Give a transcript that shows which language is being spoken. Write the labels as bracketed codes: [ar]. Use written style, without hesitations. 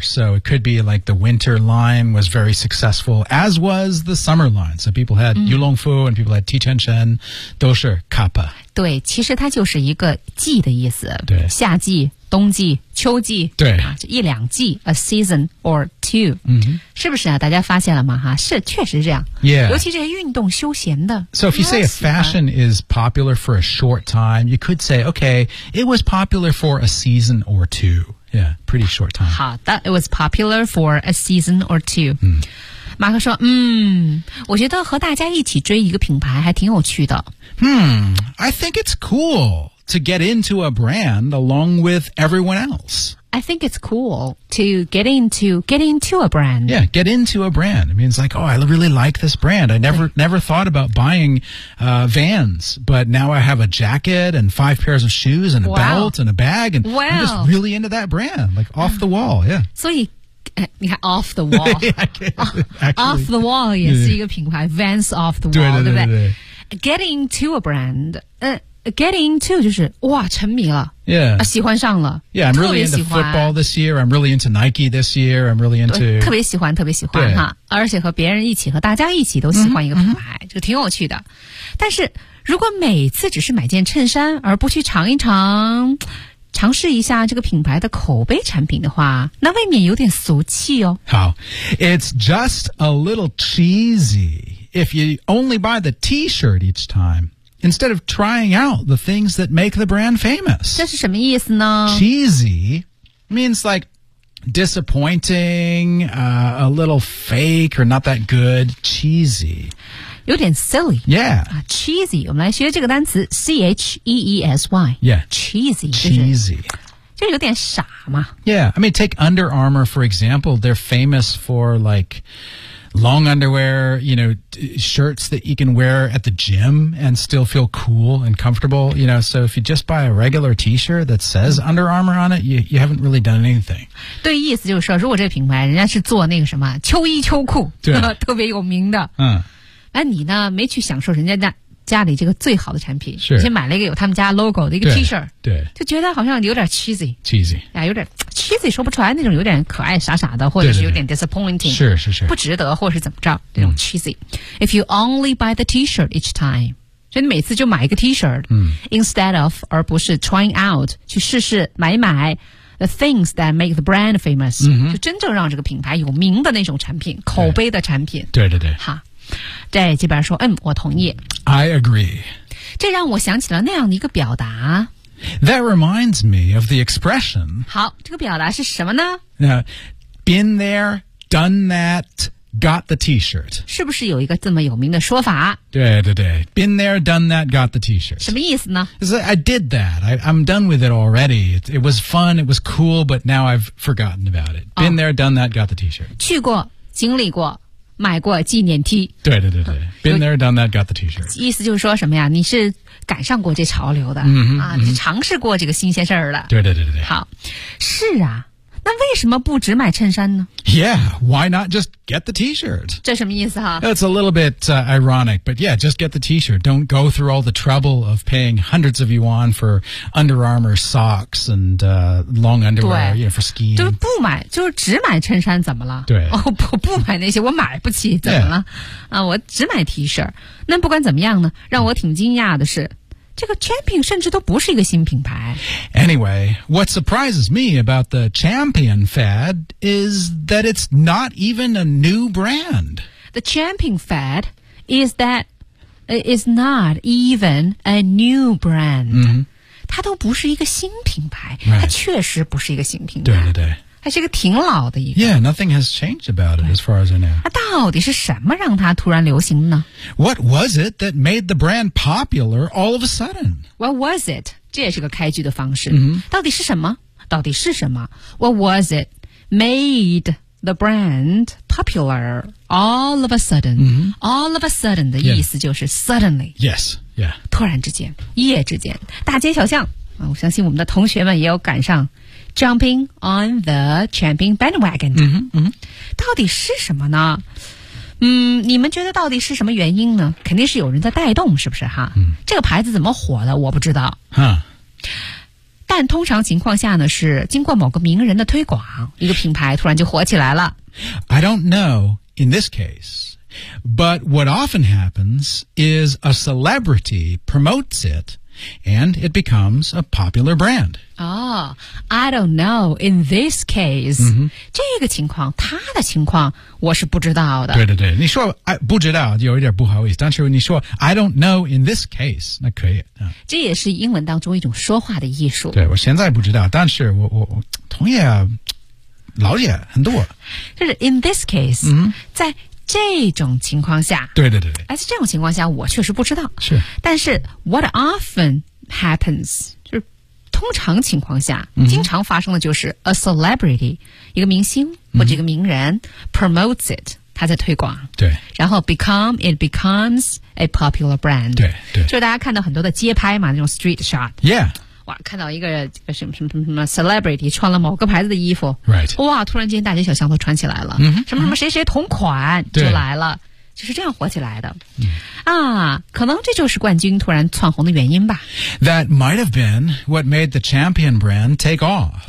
[en] So it could be like the winter line was very successful, as was the summer line. So people had、mm-hmm. Yulongfu and people had Tian Shen, [zh] 都是 [en] Kappa. [zh] 对，其实它就是一个季的意思。对，夏季、冬季、秋季，对，一两季 [en] ，a season or two.、 Mm-hmm. [zh] 是不是啊？大家发现了吗？哈，是，确实是这样。 [en] Yeah. [zh] 尤其这些运动休闲的。 [en] So if you say a fashion is popular for a short time, you could say, okay, it was popular for a season or two. Yeah, pretty short time. 好的 ，it was popular for a season or two.、 Mm. [zh] 马克说，嗯，我觉得和大家一起追一个品牌还挺有趣的。 [en] I think it's cool to get into a brand along with everyone else. I think it's cool to get into a brand. Yeah, get into a brand. It means like, oh, I really like this brand. I never thought about buying, Vans, but now I have a jacket and five pairs of shoes and a belt and a bag. And I'm just really into that brand, like off the wall. Yeah. So you, off the wall. off the wall [zh] 也是一个品牌 [en] Vans off the wall, [zh] 对不对 [en] Get into a brand. Get into [zh] 就是哇沉迷了 [en] ，Yeah， [zh] 啊喜欢上了 [en] ，Yeah， I'm really into football this year. I'm really into Nike this year. I'm really into [zh] 特别喜欢，特别喜欢哈，而且和别人一起，和大家一起都喜欢一个品牌，就挺有趣的。但是如果每次只是买件衬衫，而不去尝一尝。尝试一下这个品牌的口碑产品的话，那未免有点俗气哦。 [en] 好 ，It's just a little cheesy if you only buy the T-shirt each time. Instead of trying out the things that make the brand famous. [zh] 这是什么意思呢 [en] Cheesy means like disappointing, a little fake or not that good. Cheesy. [zh] 有点 silly. [en] Yeah.、 [zh] cheesy. 我们来学这个单词 C-H-E-E-S-Y. [en] Yeah. Cheesy. Cheesy. [zh] 就有点傻嘛 [en] Yeah. I mean, take Under Armour, for example. They're famous for like... Long underwear, you know, shirts that you can wear at the gym and still feel cool and comfortable, you know. So if you just buy a regular T-shirt that says Under Armour on it, you haven't really done anything. [zh] 对，意思就是说，如果这个品牌人家是做那个什么秋衣秋裤，对，特别有名的，嗯，那你呢，没去享受人家家里这个最好的产品，是，先买了一个有他们家 logo 的一个 T-shirt，对，就觉得好像有点 cheesy， 啊，有点。cheesy 说不出来那种有点可爱傻傻的或者是有点 disappointing 对对对是是是不值得或是怎么着那种 cheesy [en] If you only buy the t-shirt each time [zh] 所以你每次就买一个 t-shirt、 [en] Instead of [zh] 而不是 [en] trying out [zh] 去试试买一买 [en] The things that make the brand famous、 [zh] 就真正让这个品牌有名的那种产品口碑的产品对对对哈对这边说我同意 [en] I agree [zh] 这让我想起了那样的一个表达 [en] That reminds me of the expression. [zh] 好，这个表达是什么呢？ [en] Been there, done that, got the T-shirt. [zh] 是不是有一个这么有名的说法？ [en] 对对对 ，Been there, done that, got the T-shirt. [zh] 什么意思呢 [en] ？I did that. I'm done with it already. It was fun. It was cool. But now I've forgotten about it. Been there, done that, got the T-shirt. [zh] 去过，经历过。买过纪念 T， [en] 对对对对 ，been there done that got the T-shirt， [zh] 意思就是说什么呀？你是赶上过这潮流的、你尝试过这个新鲜事儿了，对对对对对。好，是啊，那为什么不只买衬衫呢 [en] ？Yeah， why not just get the T-shirt？ [zh] 这什么意思哈 [en] ？It's a little bit、ironic， but yeah， just get the T-shirt. Don't go through all the trouble of paying hundreds of yuan for Under Armour socks and、long underwear， you know, for skiing。 [zh] 就是不买，就是只买衬衫，怎么了？对，哦、不买那些，我买不起，怎么了？ Yeah. 啊，我只买 T-shirt。那不管怎么样呢，让我挺惊讶的是。这个 Champion 甚至都不是一个新品牌。 [en] Anyway, what surprises me about the Champion fad is that it's not even a new brand. The Champion fad is that is not even a new brand.、 Mm-hmm. [zh] 它都不是一个新品牌、 [en] right. [zh] 它确实不是一个新品牌。对对对。它是一个挺老的一个。 [en] Yeah, nothing has changed about it as far as I know. [zh] 那到底是什么让它突然流行呢 [en] ?What was it that made the brand popular all of a sudden?What was it? [zh] 这也是个开局的方式。 [en] Mm-hmm. [zh] 到底是什么到底是什么 [en] ?What was it made the brand popular all of a sudden?、 Mm-hmm. All of a sudden [zh] 的意思就是 [en] suddenly. Yes, yeah. [zh] 突然之间一夜之间大街小巷我相信我们的同学们也有赶上。 [en] Jumping on the champion bandwagon、 [zh] 嗯嗯、到底是什么呢、嗯、你们觉得到底是什么原因呢肯定是有人在带动是不是哈、嗯、这个牌子怎么火的我不知道、啊、但通常情况下呢是经过某个名人的推广一个品牌突然就火起来了 [en] I don't know in this case But what often happens is a celebrity promotes itAnd it becomes a popular brand. Oh, I don't know. In this case,、 mm-hmm. [zh] 这个情况，他的情况，我是不知道的。对对对，你说不知道，有一点不好意思。但是你说 [en] I don't know in this case, [zh] 那可以、啊、这也是英文当中一种说话的艺术。对，我现在不知道，但是我同意、啊、了解很多。 [en] 就是 in this case,、 mm-hmm. [zh] 在这种情况下对对对而且这种情况下我确实不知道是但是 [en] what often happens [zh] 就是通常情况下、嗯、经常发生的就是 [en] a celebrity [zh] 一个明星或者一个名人、嗯、 [en] promotes it [zh] 他在推广对然后 [en] becomes a popular brand [zh] 对对就是大家看到很多的街拍嘛那种 [en] street shot yeah [zh] 哇看到一个什么什么什么什么 celebrity 穿了某个牌子的衣服、 [en] right. [zh] 哇突然间大街小巷都穿起来了、 [en] mm-hmm. [zh] 什么什么谁谁同款就来了就是这样火起来的、 [en] mm. [zh] 啊可能这就是冠军突然窜红的原因吧 [en] That might have been what made the champion brand take off